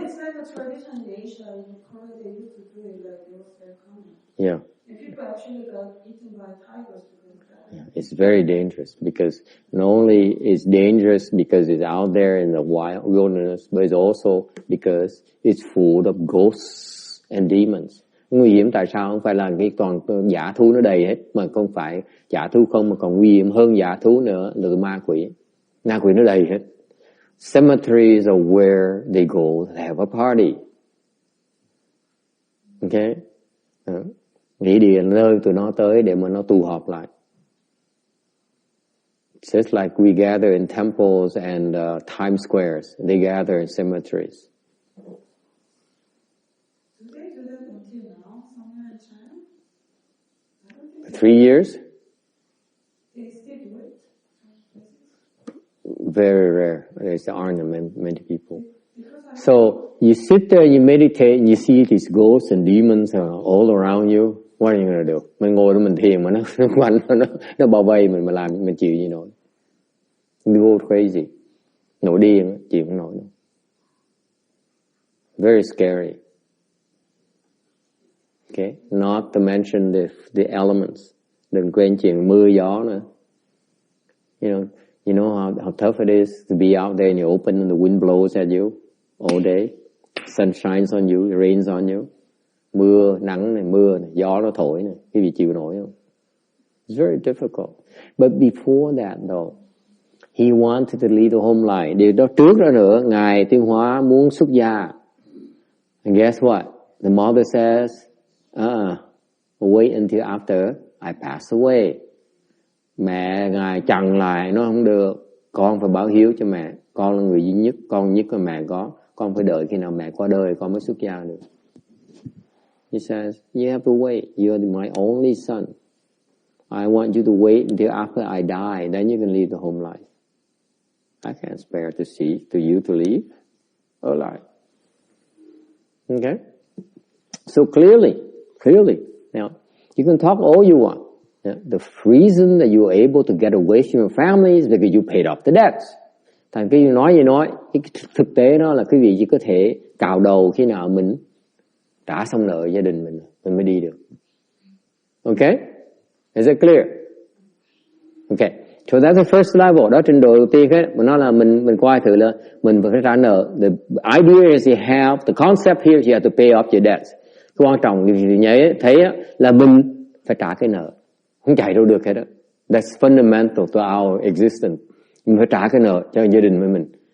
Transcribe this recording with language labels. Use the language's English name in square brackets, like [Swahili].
[English] It's like a tradition in Asia. In Korea, they used to do it like it was very common. Yeah. And people actually got eaten by tigers because of that. Yeah, it's very dangerous because not only is dangerous because it's out there in the wild wilderness, but it's also because it's full of ghosts and demons. [Vietnamese] Nguy hiểm tại sao? Không phải là cái toàn giả thú nó đầy hết, mà không phải giả thú không, mà còn nguy hiểm hơn giả thú nữa là ma quỷ. Ma quỷ nó đầy hết. [English] Cemeteries are where they go to have a party. Okay? [Vietnamese] Nghĩa địa nơi tụi nó tới để mà nó tụ họp lại. [English] Just like we gather in temples and Times Squares, they gather in cemeteries. Do they do that until now, somewhere in China? I don't think 3 years? they still do it. Very rare. There aren't many people. So you sit there, you meditate, and you see these ghosts and demons all around you. What are you going to do? [Vietnamese] Mình ngồi đó mình thiền mà nó quanh nó bao vây mình mà làm mình chịu gì nổi. [English] You go crazy. [Vietnamese] Nổi điên, chịu không nổi đâu. [English] Very scary. Okay, not to mention the elements. [Vietnamese] Đừng quên chuyện mưa gió nữa. [English] You know how tough it is to be out there in the open and the wind blows at you all day. Sun shines on you, it rains on you. [Vietnamese] Mưa, nắng này, mưa này, gió nó thổi này. Quý vị chịu nổi không? [English] It's very difficult. But before that though, he wanted to lead a home life. [Vietnamese] Điều đó trước đó nữa, Ngài Tuyên Hóa muốn xuất gia. [English] And guess what? The mother says, wait until after I pass away. [Vietnamese] Mẹ Ngài chặn lại, nó không được. Con phải báo hiếu cho mẹ. Con là người duy nhất, con nhất mà mẹ có. Con phải đợi khi nào mẹ qua đời con mới xuất gia được. [English] He says, you have to wait. You're my only son. I want you to wait until after I die. Then you can leave the home life. I can't spare to you to leave alive. Okay? So clearly, now, you can talk all you want. The reason that you are able to get away from your family is because you paid off the debts. [Vietnamese] Thành cái nói gì nói, cái thực tế đó là quý vị chỉ có thể cào đầu khi nào mình trả xong nợ gia đình mình mới đi được. [English] Okay? Is it clear? Okay. So that's the first level. [Vietnamese] Đó trình độ đầu tiên hết. Mà nó là mình coi thử là mình phải trả nợ. [English] The idea is you have, the concept here is you have to pay off your debts. [Vietnamese] Cái quan trọng thì nhớ thấy là mình phải trả cái nợ. Không chạy đâu được hết đó. [English] That's fundamental to our existence. [Vietnamese] Mình phải trả cái nợ cho gia đình với mình.